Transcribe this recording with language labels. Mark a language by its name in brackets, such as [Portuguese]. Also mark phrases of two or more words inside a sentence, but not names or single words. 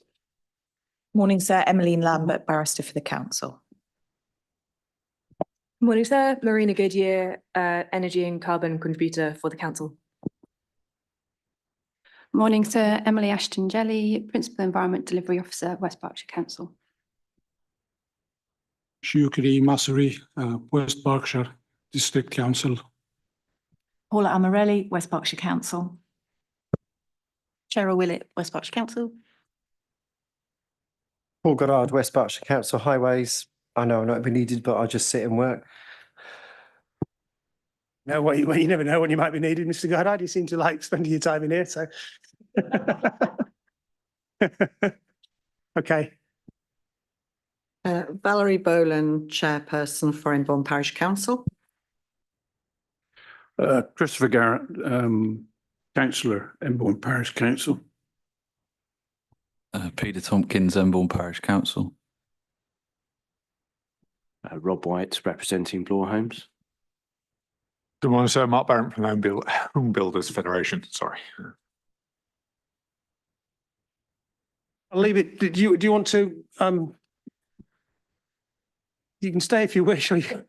[English] Morning, sir. Emmeline Lambert, barrister for the council. Morning, sir. Marina Goodyear, energy and carbon contributor for the council. Morning, sir. Emily Ashton-Jelly, Principal Environment Delivery Officer, West Berkshire Council. Shukri Masuri, West Berkshire District Council. Paula Amarelli, West Berkshire Council. Cheryl Willett, West Berkshire Council. Paul Goddard, West Berkshire Council Highways. I know I'm not be needed, but I just sit and work. No, you never know when you might be needed, Mr. Goddard. You seem to like spending your time in here, so. Okay. Valerie Boland, Chairperson for Enbourne Parish Council. Christopher Garrett, Councillor, Enbourne Parish Council. Peter Tompkins, Enbourne Parish Council. Rob White, representing Bloor Homes. Good morning, sir. Mark Barrett from Home Builders Federation. Sorry. I'll leave it. Do you want to? You can stay if you wish. Or you...